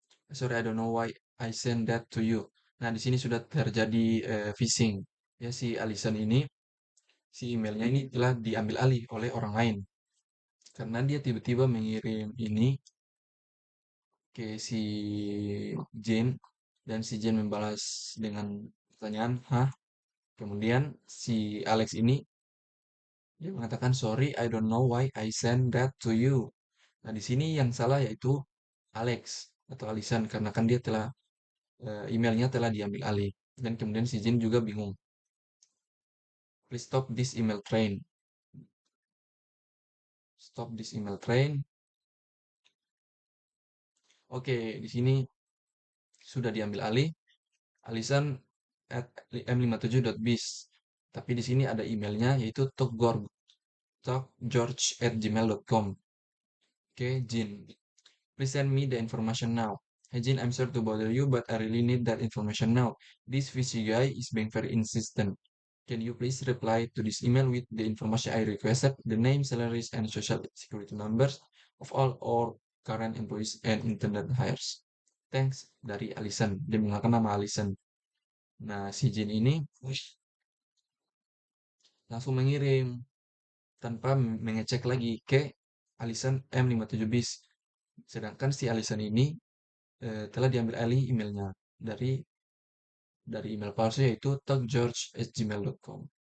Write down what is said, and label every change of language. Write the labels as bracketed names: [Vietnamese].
[English] Sorry, I don't know why I send that to you. [Indonesian] Nah, di sini sudah terjadi phishing. Ya, si Alison ini, si emailnya ini telah diambil alih oleh orang lain. Karena dia tiba-tiba mengirim ini ke si Jane dan si Jane membalas dengan pertanyaan, "Hah?" Kemudian si Alex ini dia mengatakan, [English] "Sorry, I don't know why I send that to you." [Indonesian] Nah, di sini yang salah yaitu Alex atau Alisan karena kan dia telah emailnya telah diambil alih. Dan kemudian si Jin juga bingung. [English] Please stop this email train. Stop this email train. [Indonesian] Oke, di sini sudah diambil alih. Alisan at m57.biz. Tapi di sini ada emailnya yaitu talkgeorge@gmail.com. Oke, Jin. [English] Please send me the information now. Hey Jin, I'm sorry to bother you, but I really need that information now. This fishy guy is being very insistent. Can you please reply to this email with the information I requested, the name, salaries, and social security numbers of all our current employees and internet hires? [Indonesian] Thanks, dari Alison. Dia menggunakan nama Alison. Nah, si Jin ini langsung mengirim tanpa mengecek lagi ke alisan M57 bis. Sedangkan si alisan ini telah diambil alih emailnya dari email palsu yaitu talkgeorge@gmail.com.